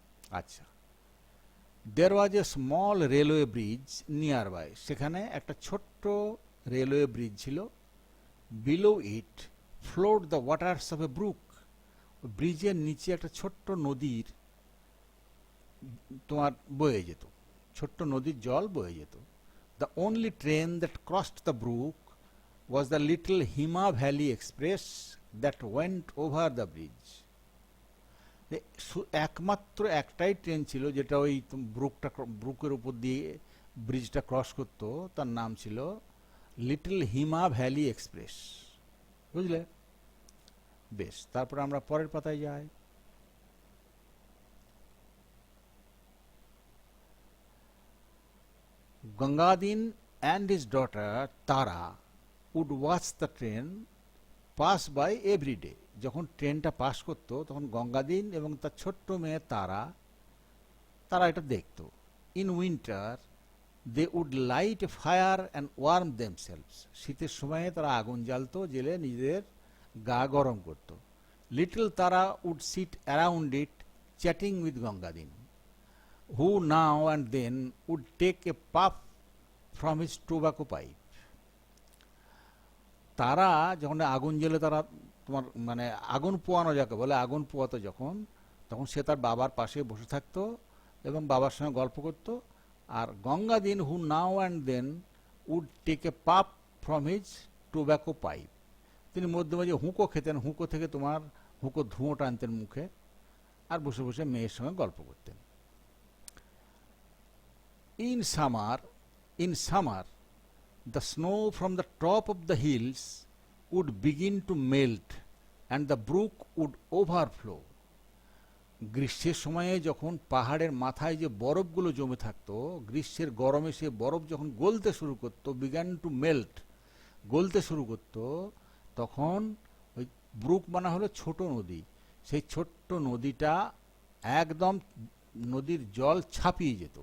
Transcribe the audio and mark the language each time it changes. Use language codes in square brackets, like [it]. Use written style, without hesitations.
[en] আচ্ছা, there was a small railway bridge near by. [bn] সেখানে একটা ছোট্ট রেলওয়ে ব্রিজ ছিল। [en] Below it flowed the waters of a brook. [bn] ব্রিজের নিচে একটা ছোট্ট নদীর তোমার বয়ে যেত, ছোট্ট নদীর জল বয়ে যেত। [en] The only train that crossed the brook was the little Hima Valley Express that went over the bridge. [bn] একমাত্র একটাই ট্রেন ছিল যেটা ওই ব্রুকের উপর দিয়ে ব্রিজটা ক্রস করত, তার নাম ছিল লিটল হিমা ভ্যালি এক্সপ্রেস। বুঝলে? বেশ, তারপর আমরা পরের পাতায় যাই। [en] Gangadin and his daughter Tara would watch the train pass by every day. [bn] যখন ট্রেনটা পাস করতো তখন গঙ্গাদিন এবং তার ছোট্ট মেয়ে তারা তারা এটা দেখতো। [en] In winter they would light a fire and warm themselves. [bn] শীতের সময়ে তারা আগুন জ্বালতো, জেলে নিজেদের গা গরম করতো। [en] Little তারা would sit around it chatting with Gangadin, who now and then would take a puff from his tobacco pipe. [bn] তারা যখন আগুন জ্বেলে তারা তোমার মানে আগুন পোয়ানো যাকে বলে, আগুন পোয়াতো যখন, তখন সে তার বাবার পাশে বসে থাকতো এবং বাবার সঙ্গে গল্প করতো। আর গঙ্গাদিন [en] who now and then would take a puff from his tobacco pipe, [bn] তিনি মধ্যে মাঝে হুঁকো খেতেন, হুঁকো থেকে তোমার হুঁকো ধুঁয়ো টানতেন মুখে, আর বসে বসে মেয়ের সঙ্গে গল্প করতেন। [en] In summer, the snow from the top of the hills would begin to melt and the brook would overflow. [bn] গ্রীষ্মের সময়ে যখন পাহাড়ের মাথায় যে বরফগুলো জমে থাকতো, গ্রীষ্মের গরমে সে বরফ যখন গলতে শুরু করতো, [en] began to melt, [bn] গলতে শুরু করতো, তখন ওই ব্রুক মানে হলো ছোট নদী, সেই ছোট্ট নদীটা একদম নদীর জল ছাপিয়ে যেত।